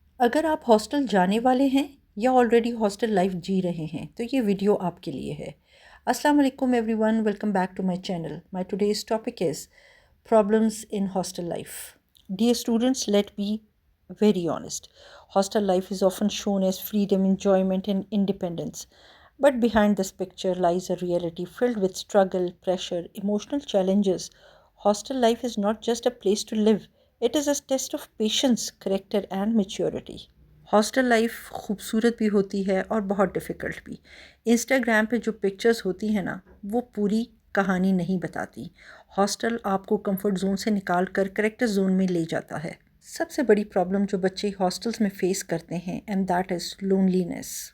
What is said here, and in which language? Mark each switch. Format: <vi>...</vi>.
<ur>اگر آپ ہاسٹل جانے والے ہیں یا آلریڈی ہاسٹل لائف جی رہے ہیں تو یہ ویڈیو آپ کے لیے ہے۔ السلام علیکم</ur> <en>Everyone, welcome back to my channel. My today's topic is problems in hostel life. Dear students, let be very honest. Hostel life is often shown as freedom, enjoyment, and independence. But behind this picture lies a reality filled with struggle, pressure, emotional challenges. Hostel life is not just a place to live, it is a test of patience, character, and maturity.</en> <ur>Hostel life خوبصورت بھی ہوتی ہے اور بہت difficult بھی۔ Instagram پہ جو pictures ہوتی ہیں نا، وہ پوری کہانی نہیں بتاتی۔ ہاسٹل آپ کو کمفرٹ زون سے نکال کر کریکٹر زون میں لے جاتا ہے۔ سب سے بڑی پرابلم جو بچے ہاسٹلس میں فیس کرتے ہیں،</ur> <en>And that is loneliness.</en>